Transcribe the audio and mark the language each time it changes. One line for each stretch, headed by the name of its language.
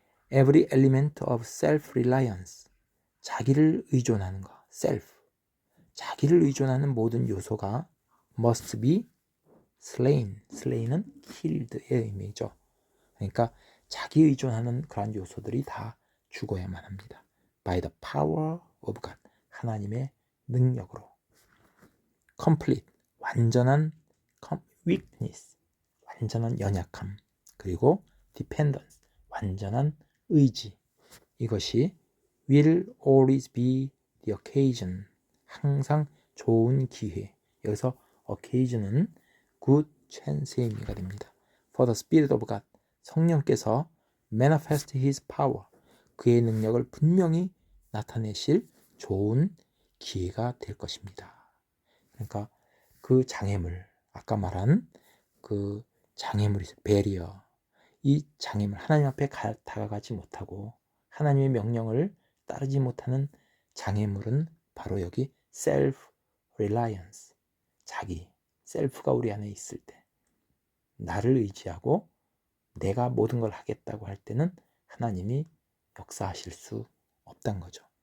English: Every element of self-reliance,
Korean: 자기를 의존하는 것,
English: self,
Korean: 자기를 의존하는 모든 요소가
English: must be slain, slain은 killed의 의미죠.
Korean: 그러니까 자기 의존하는 그런 요소들이 다 죽어야만 합니다.
English: By the power of God,
Korean: 하나님의 능력으로. Complete, 완전한 weakness, 완전한 연약함, 그리고 dependence, 완전한 의지. 이것이
English: will always be the occasion,
Korean: 항상 좋은 기회. 여기서 occasion은 good chance의 의미가 됩니다.
English: For the Spirit of God,
Korean: 성령께서
English: manifest His power,
Korean: 그의 능력을 분명히 나타내실 좋은 기회가 될 것입니다. 그러니까 그 장애물, 아까 말한 그 장애물이 배리어, 이 장애물, 하나님 앞에 다가가지 못하고 하나님의 명령을 따르지 못하는 장애물은 바로 여기 self-reliance, 자기, 셀프가 우리 안에 있을 때, 나를 의지하고 내가 모든 걸 하겠다고 할 때는 하나님이 역사하실 수 없다는 거죠.